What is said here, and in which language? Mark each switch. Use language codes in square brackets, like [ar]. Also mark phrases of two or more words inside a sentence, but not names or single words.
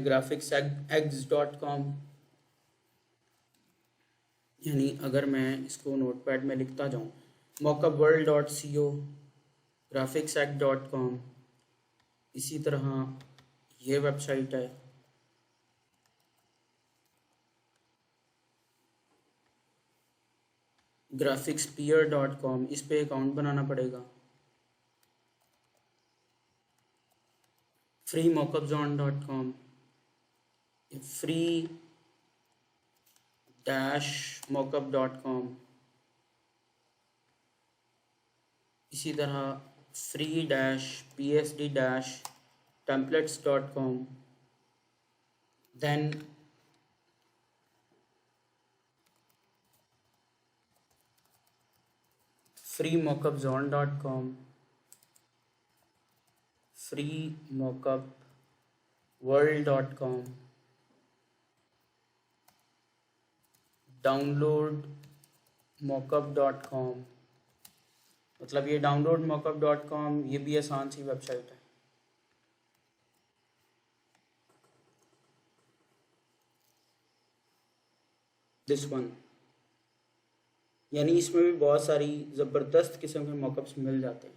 [hi] graphicseggs.com, यानी अगर मैं इसको नोटपैड में लिखता जाऊँ, mockupworld.co, graphicsegg.com, इसी तरह ये वेबसाइट है, graphicspear.com, इस पे अकाउंट बनाना पड़ेगा। freemockupzone.com, free-mockup.com, इसी तरह free-psd-templates.com, then freemockupzone.com, freemockupworld.com, downloadmockup.com, मतलब ये downloadmockup.com ये भी आसान सी वेबसाइट है। [en] this one, [hi] यानी इसमें भी बहुत सारी ज़बरदस्त किस्म के मॉकअप्स मिल जाते हैं।